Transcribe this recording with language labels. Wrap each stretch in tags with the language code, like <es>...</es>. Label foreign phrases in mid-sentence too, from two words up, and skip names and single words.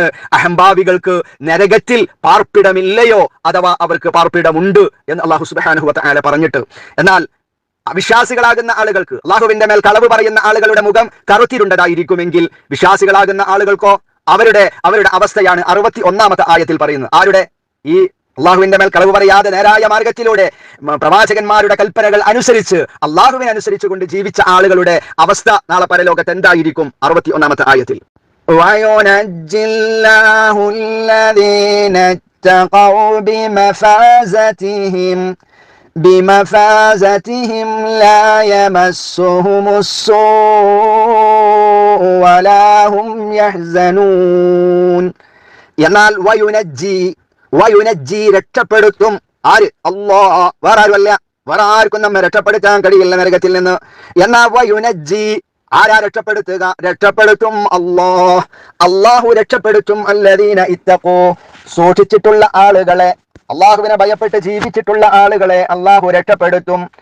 <ml>അഹംഭാവികൾക്ക് നരകത്തിൽ പാർപ്പിടമില്ലയോ, അഥവാ അവർക്ക് പാർപ്പിടമുണ്ട് എന്ന്</ml> <ar>الله سبحانه وتعالى</ar> <ml>പറഞ്ഞിട്ട്, എന്നാൽ അവിശ്വാസികളാകുന്ന ആളുകൾക്ക്, അള്ളാഹുവിന്റെ മേൽ കളവ് പറയുന്ന ആളുകളുടെ മുഖം കറുത്തിരുണ്ടതായിരിക്കുമെങ്കിൽ വിശ്വാസികളാകുന്ന ആളുകൾക്കോ അവരുടെ അവസ്ഥയാണ് 61-ാമത്തെ ആയത്തിൽ പറയുന്നത്. ആരുടെ? ഈ അള്ളാഹുവിന്റെ മേൽ കളവ് പറയാതെ നേരായ മാർഗത്തിലൂടെ പ്രവാചകന്മാരുടെ കൽപ്പനകൾ അനുസരിച്ച് അള്ളാഹുവിനെ അനുസരിച്ചുകൊണ്ട് ജീവിച്ച ആളുകളുടെ അവസ്ഥ നാളെ പരലോകത്ത് എന്തായിരിക്കും? 61-ാമത്തെ ആയത്തിൽ</ml> <ar>بمفازتهم لا يمسهم السوء ولا هم يحزنون.</ar> <ml>എന്നാൽ വയുനജ്ജി രക്ഷപ്പെടുത്തും. ആര്? അല്ലാഹ്. വേറെ ആരുമല്ല, വേറെ ആർക്കും നമ്മെ രക്ഷപ്പെടുത്താൻ കഴിയില്ല നരകത്തിൽ നിന്ന്. എന്നാൽ വയുനജ്ജി, ആരാ രക്ഷപ്പെടുത്തുക? രക്ഷപ്പെടുത്തും അല്ലാഹ്. അല്ലാഹു രക്ഷപ്പെടുത്തും</ml> <ar>الذين اتقوا,</ar> <ml>സൂക്ഷിച്ചിട്ടുള്ള ആളുകളെ, അള്ളാഹുവിനെ ഭയപ്പെട്ട് ജീവിച്ചിട്ടുള്ള ആളുകളെ അള്ളാഹു രക്ഷപ്പെടുത്തും.</ml>